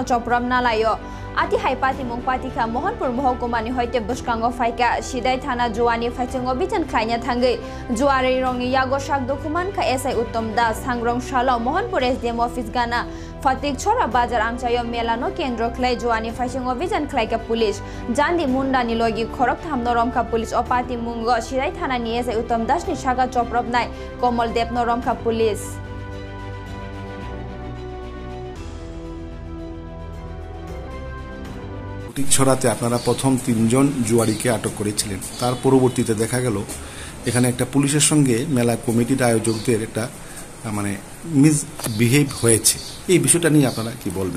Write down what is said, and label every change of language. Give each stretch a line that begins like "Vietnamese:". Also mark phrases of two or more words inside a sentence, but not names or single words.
Kok Borok: चप्रम नालायो आति हाइपाति मुंगपातिखा मोहनपुर महकुमानि हयते बसकांगो फाइका सिदाय थाना जुवानि फाइसिंग अभियान खालायना थांगै जुवारि रंनि यागो शाक दखुमानखा एसआई उत्तम दास सांग्रं शालो मोहनपुर
English: SDM office
Kok Borok: गाना फतिक छोरा बाजार आमचायो मेलानो केन्द्र खलाय जुवानि फाइसिंग अभियान खालायका पुलिस जान्दी मुन्डानि लगी खरक थामनो रमखा पुलिस अपाति मुंग सिदाय थानानि एसआई उत्तम दासनि शाखा चप्रबनाय कमल देवनो रमखा पुलिस
Bangla: ছড়াতে আপনারা প্রথম 3 জন জুয়ারিকে আটক করেছিলেন তার পরবর্তীতে দেখা গেল এখানে একটা পুলিশের সঙ্গে মেলা কমিটির আয়োজকদের একটা মানে মিসবিহেভ হয়েছে, এই বিষয়টা নিয়ে আপনারা কি বলবেন?